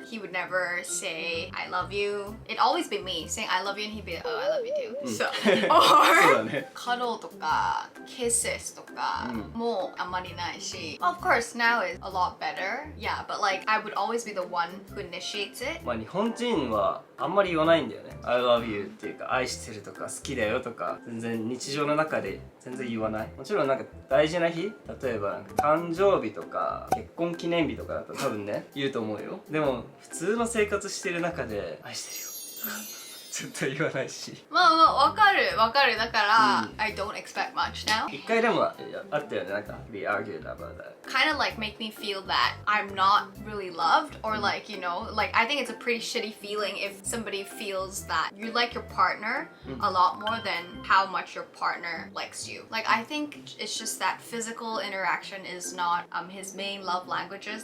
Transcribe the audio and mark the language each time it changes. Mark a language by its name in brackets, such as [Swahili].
[English] He would never say, I love you. It'd always be me saying I love you and he'd be like, oh, I love you too. So, [Japanese] そうだ or ね。 cuddle とか kisses とかもあんまりないし [English] Of course, now is a lot better. Yeah, but like I would always be the one who initiates it. [Japanese] まあ日本人はあんまり言わないんだよね。 [English] I love you [Japanese] っていうか愛してるとか好きだよとか全然日常の中で全然言わない。もちろんなんか大事な日、例えばなんか誕生日とか結婚記念日とかだと多分ね言うと思うよ。でも普通の生活してる中で愛してるよとか絶対言わないし。まあまあわかるわかる。 [English] だから、I don't expect much now. [Japanese] 一回でもあったよね、なんか [English] we argued about that. Kind of like make me feel that I'm not really loved or like, you know, like I think it's a pretty shitty feeling if somebody feels that you like your partner a lot more than how much your partner likes you. Like I think it's just that physical interaction is not his main love languages.